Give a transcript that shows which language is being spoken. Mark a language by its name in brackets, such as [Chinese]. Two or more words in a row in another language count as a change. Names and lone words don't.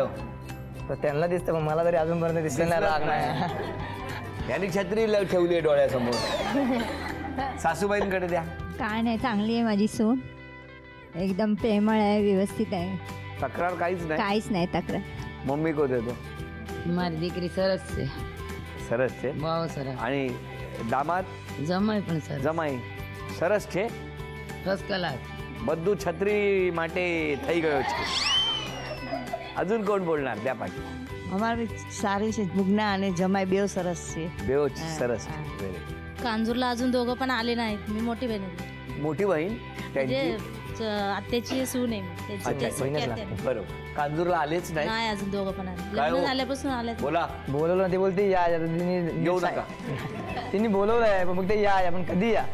[Marathi] तर त्यांना दिसतं पण मला तरी अजूनपर्यंत दिसलं नाही राग नाही. यांनी छत्री ठेवली आहे डोळ्यासमोर. सासूबाईंकडे द्या. काय नाही, चांगली आहे माझी सून, एकदम प्रेमळ आहे, व्यवस्थित आहे, तक्रार काहीच नाही. काहीच नाही तक्रार. मम्मी को देतो. [Gujarati] મારી દીકરી સરસ છે. સરસ છે. બહુ સરસ. आणि દામાદ? જમાઈ પણ સરસ. જમાઈ સરસ છે. ફર્સ્ટ ક્લાસ. બધું છત્રી માટે થઈ ગયો છે. [Marathi] अजून कोण बोलणार? [Gujarati] त्या પાછી. અમારી સારી છે, ભુગના અને જમાઈ બેવ સરસ છે. બેવ સરસ છે. [Marathi] कांजूरला अजून दोघं पण आले नाहीत. मी मोठी बहीण आहे. मोठी बहीण त्यांची आत्याची सून आहे. बरोबर. कांजूरला आलेच नाही. नाही अजून दोघं पण आले. काय हो? लग्न झाल्यापासून आले. बोला. बोलवलं ना, ते बोलते या या, तिने येऊ नका. तिने बोलवलंय पण मग ते या या, पण कधी या?